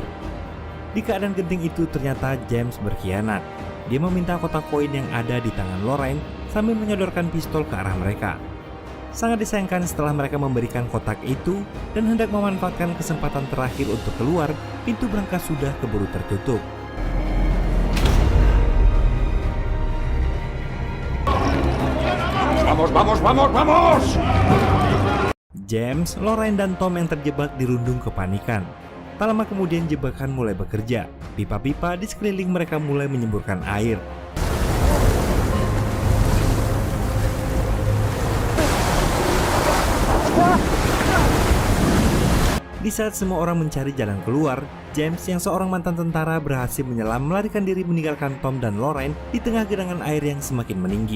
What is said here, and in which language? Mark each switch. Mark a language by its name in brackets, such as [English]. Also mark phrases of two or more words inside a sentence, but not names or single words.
[Indonesian] Di keadaan genting itu ternyata James berkhianat. Dia meminta kotak koin yang ada di tangan Lorraine sambil menyodorkan pistol ke arah mereka. Sangat disayangkan setelah mereka memberikan kotak itu dan hendak memanfaatkan kesempatan terakhir untuk keluar, pintu brankas sudah keburu tertutup. [Spanish] ¡Vamos, vamos, vamos, vamos! [Indonesian] James, Lorraine, dan Tom yang terjebak dirundung kepanikan. Tak lama kemudian jebakan mulai bekerja. Pipa-pipa di sekeliling mereka mulai menyemburkan air. Di saat semua orang mencari jalan keluar, James yang seorang mantan tentara berhasil menyelam melarikan diri meninggalkan Tom dan Lorraine di tengah genangan air yang semakin meninggi.